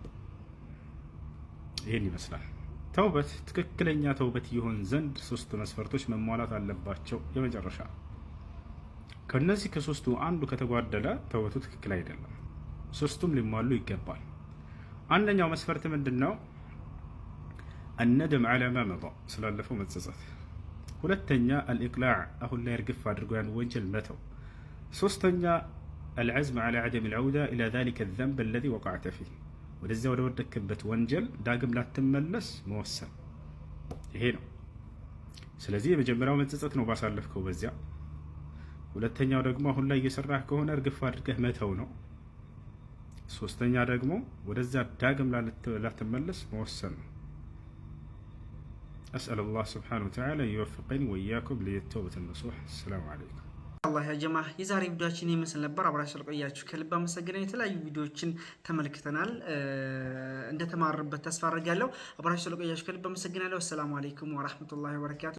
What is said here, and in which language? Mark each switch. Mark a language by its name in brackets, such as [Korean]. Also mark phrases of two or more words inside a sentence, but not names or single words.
[Amharic] ይህን ይመስላል። ተውበት ትክክለኛ ተውበት ይሆን ዘንድ 3 መስፈርቶች መሟላት አለባቸው። የመጨረሻ ከነዚህ ከ3ቱ አንዱ ከተጓደለ ተውበቱ ትክክል አይደለም። 3ቱም ሊሟሉ ይገባል። አንደኛው መስፈርት ምንድነው? [Arabic] الندم على ما مضى [Amharic] ስላለፈው መጸጸት። ሁለተኛ الإقلاع አሁን ላይ እርግፍ አድርጎ ያን ወንጀል መተው። ሶስተኛ [Arabic] العزم على عدم العودة إلى ذلك الذنب الذي وقعت فيه [Amharic] ወደዚያ ወደ ወደክበት ወንጀል ዳግም ላትመለስ መወሰን። ይሄ ነው። ስለዚህ የመጀመሪያው መጸጸት ነው ባሳለፍከው በዚያ። ሁለተኛው ደግሞ አሁን ላይ እየሰራህ ከሆነ እርግፍ አድርገህ መተው ነው። ሶስተኛ ደግሞ ወደዚያ ዳግም ላትመለስ መወሰን ነው። [Arabic] أسأل الله سبحانه وتعالى يوفقني وإياكم للتوبة النصوح. السلام عليكم. [Amharic] አላህ ያ ጀማ የዛሬ ቪዲዮአችን ይመስል ነበር። አብራችሁ ስለቆያችሁ ከልብ አመሰግናለሁ። የተለያዩ ቪዲዮዎችን ተመልክተናል፣ እንደተማረበት ተስፋ አደርጋለሁ። አብራችሁ ስለቆያችሁ ከልብ አመሰግናለሁ። [Arabic] السلام عليكم ورحمة الله وبركاته።